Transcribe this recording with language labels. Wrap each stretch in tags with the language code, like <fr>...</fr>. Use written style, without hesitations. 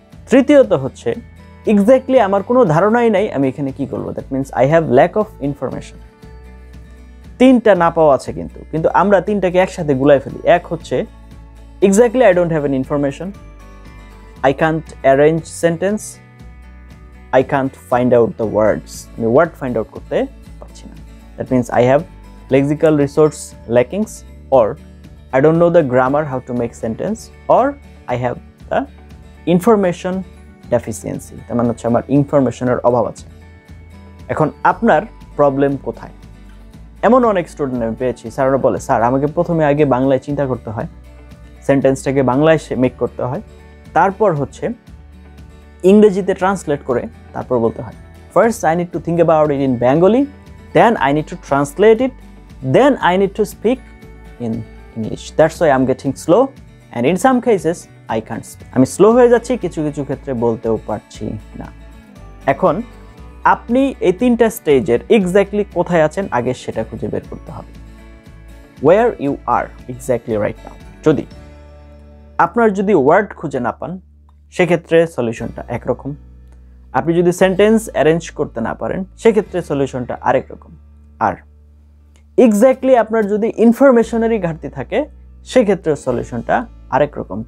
<bn>তৃতীয়ত হচ্ছে এক্স্যাক্টলি আমার কোনো ধারণাই নাই আমি এখানে কি করবো,</bn> <en>That means I have lack of information.</en> <bn>তিনটা না পাওয়া আছে, কিন্তু আমরা তিনটাকে একসাথে গুলাই ফেলি। এক হচ্ছে</bn> <en>exactly I don't have an information, I can't arrange sentence, I can't find out the words,</en> <bn>আমি ওয়ার্ড ফাইন্ড আউট করতে পারছি না।</bn> <en>that means I have lexical resource lackings, or I don't know the grammar how to make sentence, or I have the information deficiency,</en> <bn>তার মানে হচ্ছে আমার ইনফরমেশনের অভাব আছে। এখন আপনার প্রবলেম কোথায়? এমন অনেক স্টুডেন্ট আমি পেয়েছি, স্যাররা বলে স্যার আমাকে প্রথমে আগে বাংলায় চিন্তা করতে হয়, সেন্টেন্সটাকে বাংলায় মেক করতে হয়, তারপর হচ্ছে ইংরেজিতে ট্রান্সলেট করে তারপর বলতে হয়।</bn> <en>First I need to think about it in Bengali, then I need to translate it, then I need to speak in English. That's why I'm getting slow, and in some cases I can't speak.</en> <bn>আমি slow হয়ে যাচ্ছি, কিছু কিছু ক্ষেত্রে বলতেও পারছি না। এখন আপনি এই তিনটা স্টেজের এক্স্যাক্টলি কোথায় আছেন আগে সেটা খুঁজে বের করতে হবে।</bn> <en>Where you are exactly right now.</en> <bn>যদি আপনার যদি ওয়ার্ড খুঁজে না পান, সেক্ষেত্রে সলিউশনটা একরকম। আপনি যদি সেন্টেন্স অ্যারেঞ্জ করতে না পারেন, সেক্ষেত্রে সলিউশনটা আরেক রকম। আর এক্স্যাক্টলি আপনার যদি ইনফরমেশনেরই ঘাটতি থাকে, সেক্ষেত্রে সলিউশনটা আরেক রকম।</bn>